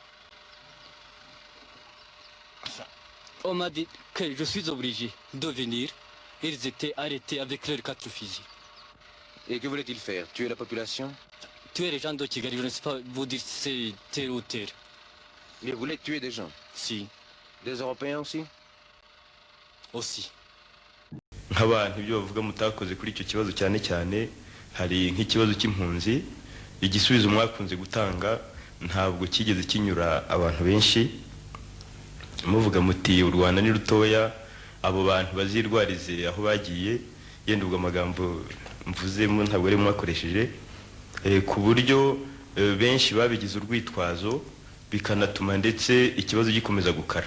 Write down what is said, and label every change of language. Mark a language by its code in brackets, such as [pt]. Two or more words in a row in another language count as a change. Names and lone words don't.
[fr] On m'a dit que je suis obligé de venir. Ils étaient arrêtés avec leurs 4 fusils. Et que voulait-il faire? Tuer la population? Tuer les gens de Kigali, je ne sais pas vous dire si c'est tel ou tel. Il voulait tuer des gens? Si, Des Européens aussi? aussi. [rw] nk'abantu ibyo bavuga mutakoze kuri icyo kibazo cyane cyane hari nk'ikibazo cy'impunzi igisubizo mwakunze gutanga ntabwo kigeze kinyura abantu benshi muvuga muti u Rwanda ni rutoya abo bantu bazirwarize aho bagiye yenda ubwo amagambo mvuzemo ntabwo ari mwakoresheje ku buryo benshi babigize urwitwazo bikanatuma ndetse ikibazo gikomeza gukara